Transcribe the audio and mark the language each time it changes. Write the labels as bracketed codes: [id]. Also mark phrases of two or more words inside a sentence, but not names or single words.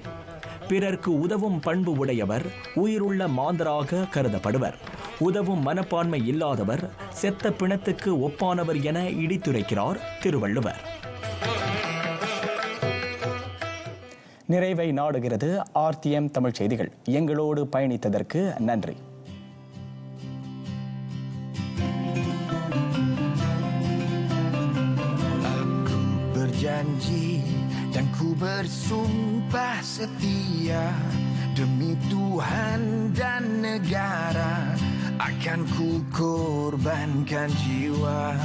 [ta] பிறர்க்கு உதவும் பண்பு உடையவர் உயிருள்ள மாந்தராக கருதப்படுவர். உதவும் மனப்பான்மை இல்லாதவர் செத்த பிணத்துக்கு ஒப்பானவர் என இடித்துரைக்கிறார் திருவள்ளுவர். நிறைவை நாடுகிறது RTM தமிழ் செய்திகள். எங்களோடு பயணித்ததற்கு நன்றி. [ms] Janji dan ku bersumpah setia demi Tuhan dan negara akan ku korbankan jiwa.